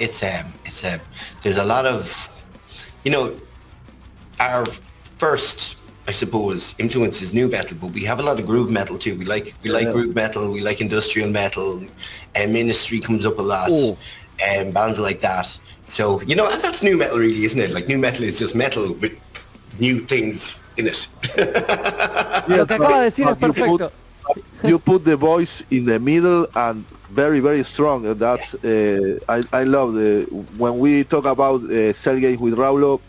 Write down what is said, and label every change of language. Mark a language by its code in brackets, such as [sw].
[en] It's there's a lot of, our first, I suppose, influence is new metal, but we have a lot of groove metal too. We like groove metal, we like industrial metal, and Ministry comes up a lot, and bands like that. So, and that's new metal really, isn't it? Like new metal is just metal with new things in it. [es] Lo que acaba de decir es perfecto. [en] You put the voice in the middle and very, very strong. That's I love when we talk about CELLGAMES with Raulo.